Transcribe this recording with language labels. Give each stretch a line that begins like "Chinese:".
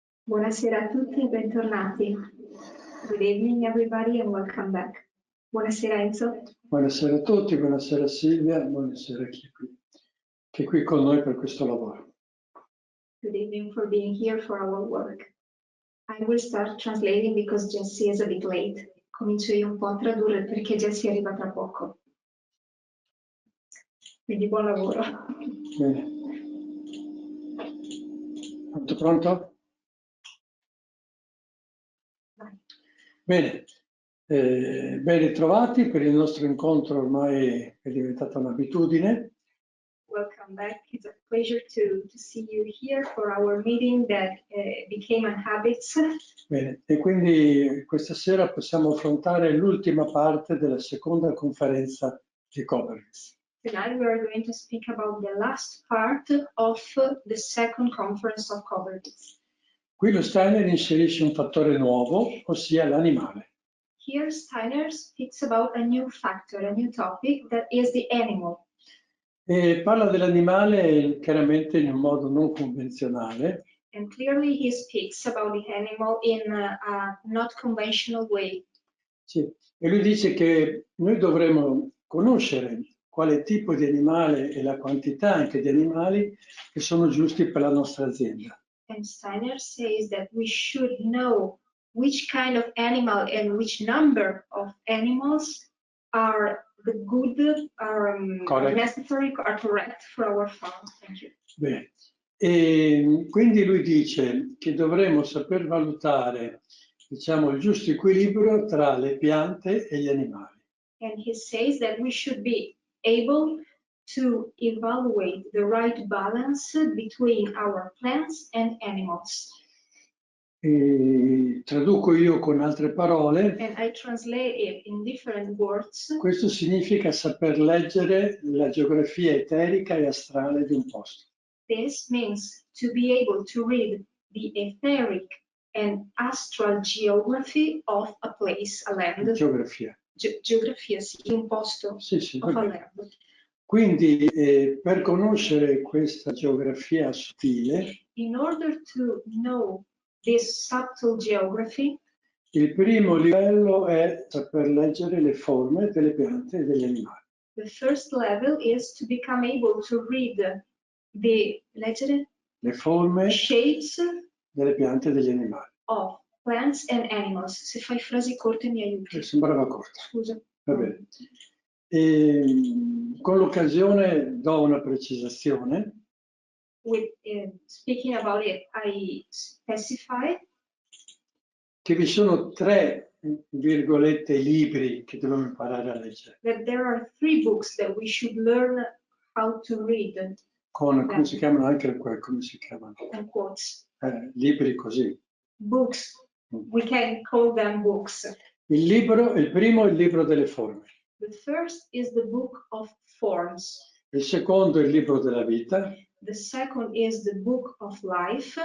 Italian: Buonasera a tutti e bentornati.
English: Good evening everybody and welcome back.
Italian: Buonasera Enzo. Buonasera a tutti, buonasera Silvia, buonasera a chi è qui con noi per questo lavoro.
English: Good evening for being here for our work. I will start translating because Jessie is a bit late.
Italian: Comincio io un po' a tradurre perché Jessie arriva tra poco. Quindi buon lavoro. Bene. Tutto pronto? Bene, ben ritrovati per il nostro incontro, ormai è diventata un'abitudine.
English: Welcome back. It's a pleasure to see you here for our meeting that became a habit.
Italian: Bene, e quindi questa sera possiamo affrontare l'ultima parte della seconda conferenza di Koberwitz.
English: Tonight we are going to speak about the last part of the second conference of Koberwitz.
Italian: Qui lo Steiner inserisce un fattore nuovo, ossia l'animale.
English: Here Steiner speaks about a new factor, a new topic, that is the animal.
Italian: E parla dell'animale chiaramente in un modo non convenzionale.
English: And clearly he speaks about the animal in a not conventional way.
Italian: Sì. E lui dice che noi dovremmo conoscere quale tipo di animale e la quantità anche di animali che sono giusti per la nostra azienda.
English: And Steiner says that we should know which kind of animal and which number of animals are the good, are necessary, are correct for our farm. Thank you.
Italian: Bene. E quindi lui dice che dovremmo saper valutare, diciamo, il giusto equilibrio tra le piante e gli animali.
English: And he says that we should be able to evaluate the right balance between our plants and animals.
Italian: E traduco io con altre parole.
English: And I translate it in different words.
Italian: Questo significa saper leggere la geografia eterica e astrale di un posto.
English: This means to be able to read the etheric and astral geography of a place, a land.
Italian: Geografia. Geografia, sì, un posto, sì,
English: of a land.
Italian: Quindi per conoscere questa geografia sottile,
English: in order to know this subtle geography,
Italian: il primo livello è saper leggere le forme delle piante e degli animali.
English: The first level is to become able to read
Italian: le forme
English: shapes
Italian: delle piante e degli animali.
English: Of plants and animals.
Italian: Se fai frasi corte mi aiuti. Sembrava corta. Scusa. Va bene. E, con l'occasione do una precisazione.
English: Speaking about it, I specify
Italian: che vi sono 3, virgolette, libri che dobbiamo imparare a leggere.
English: That there are 3 books that we should learn how to read.
Italian: Come si chiamano anche come si chiamano?
English: Quotes.
Italian: Libri così.
English: Books. We can call them books.
Italian: Il primo è il libro delle forme.
English: The first is the book of forms.
Italian: Il secondo è il libro della vita.
English: The second is the book of life.